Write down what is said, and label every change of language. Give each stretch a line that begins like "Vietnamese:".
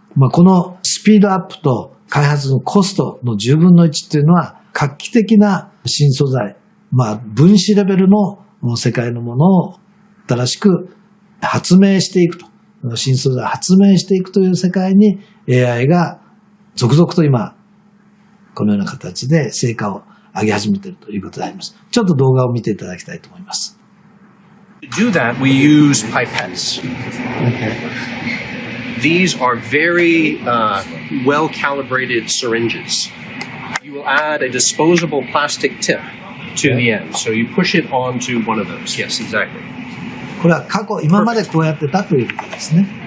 Japanese: このスピードアップと開発のコストの10分の1っていうのは画期的な新素材、分子レベルの世界のものを新しく発明していくと。新素材を発明していくという世界に AI が続々と今、このような形で成果を上げ始めているということであります。ちょっと動画を見ていただきたいと思います。
English: To do that, we use pipettes. Okay. These are very well-calibrated syringes. You will add a disposable plastic tip to the end. So you push it onto one of those. Yes, exactly.
Japanese: これは今までこうやってたということですね。